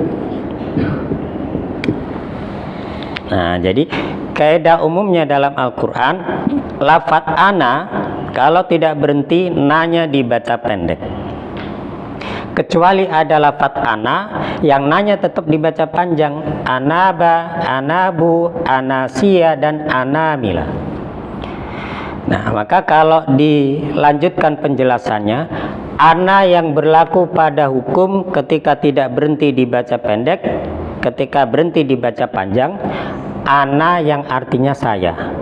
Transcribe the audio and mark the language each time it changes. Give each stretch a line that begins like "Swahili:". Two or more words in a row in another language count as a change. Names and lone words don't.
Indonesian: Nah, jadi kaidah umumnya dalam Al-Quran, lafadz ana kalau tidak berhenti nanya dibaca pendek. Kecuali ada lafadz ana yang nanya tetap dibaca panjang.
Arabic: أناب، أنابوا، أناسي,
Indonesian: dan anamila. Nah, maka kalau dilanjutkan penjelasannya, ana yang berlaku pada hukum ketika tidak berhenti dibaca pendek, ketika berhenti dibaca panjang, ana yang artinya saya.